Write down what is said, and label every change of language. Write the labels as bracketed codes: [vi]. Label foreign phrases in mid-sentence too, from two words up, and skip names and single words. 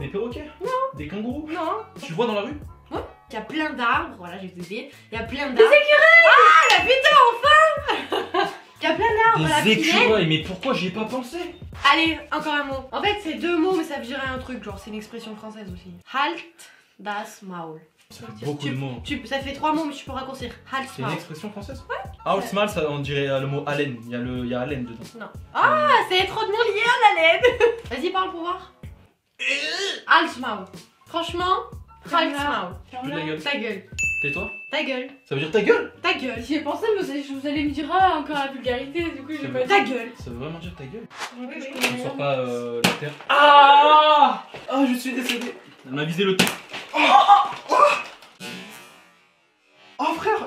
[fr] des perroquets, des kangourous. Non. Tu le vois dans la rue? Il y a plein d'arbres, voilà, j'ai oublié. Il y a plein d'arbres. Des écureuils! Ah, la putain, enfin! Il y a plein d'arbres, la Des punaise. écureuils, mais pourquoi j'y ai pas pensé? Allez, encore un mot. En fait, c'est 2 mots, mais ça veut dire un truc, genre c'est une expression française aussi. [de] Halt das Maul. [fr] Ça fait beaucoup de mots. Ça fait 3 mots, mais tu peux raccourcir. Halt C'est une Maul. expression française? Ouais. Halsmal, ça on dirait le mot haleine. Il y a haleine dedans. Non. Ah, c'est trop de mots liés à la laine. Vas-y, parle pour voir. [de] Halt Maul. Franchement, halt Maul. [fr] Plus de la gueule. Ta gueule. Tais-toi. Ta gueule. Ça veut dire ta gueule? Ta gueule. J'y ai pensé, mais vous allez me dire ah, encore la vulgarité, du coup j'ai pas dit. Ta gueule. Ça veut vraiment dire ta gueule? Oui, oui. On sort pas la terre. Ah! Ah, je suis décédé. Elle m'a visé le tout. Oh frère!